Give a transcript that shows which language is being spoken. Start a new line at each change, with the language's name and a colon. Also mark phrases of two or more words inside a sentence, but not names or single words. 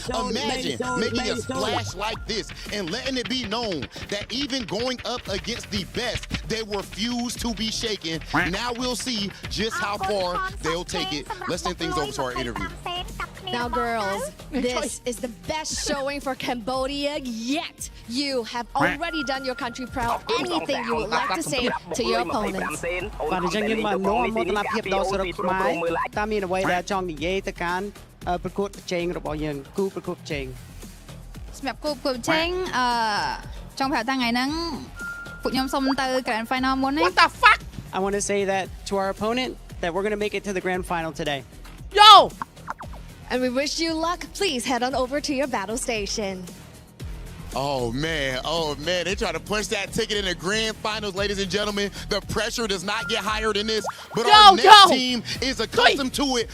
English: Imagine making a splash like this and letting it be known that even going up against the best, they refuse to be shaken. Now we'll see just how far they'll take it. Let's send things over to our interview. Now, girls, this is the best showing for Cambodia yet. You have already done your country proud. Anything you would like to say to your opponents?
Khmer: បាទអញ្ចឹងយើងមកនាំមោទនភាពដល់សរុបខ្មែរតើមានអ្វីដែលចង់និយាយទៅកាន់ប្រកួតប្រជែងរបស់យើងគូប្រកួតប្រជែង សម្រាប់គូប្រកួតប្រជែងចង់ប្រាប់ថាថ្ងៃហ្នឹងពួកខ្ញុំសុំទៅ
English: Grand Final
Khmer: មុនណា
English: What the fuck I want to say that to our opponent that we're going to make it to the grand final today. Yo! And we wish you luck. Please head on over to your battle station. Oh man, they try to punch that ticket in the grand finals, ladies and gentlemen. The pressure does not get higher than this, but our next team is accustomed to it.